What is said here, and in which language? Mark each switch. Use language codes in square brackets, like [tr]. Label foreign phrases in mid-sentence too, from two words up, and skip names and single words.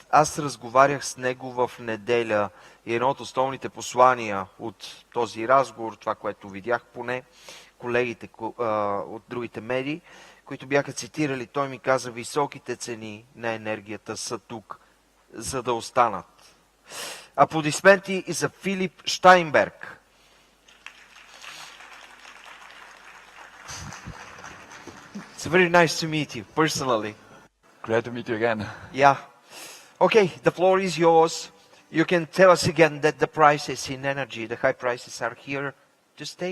[bg] Аз разговарях с него в неделя и едно от основните послания от този разговор, това, което видях поне, колегите от другите медии, които бяха цитирали, той ми каза: високите цени на енергията са тук, за да останат. Аплодисменти и за Филип Щайнберг. [en] It's very nice to meet you, personally. Glad to meet you again. Yeah. Okay, the floor is yours. You can tell us again that the prices in energy, the high prices, are here to stay.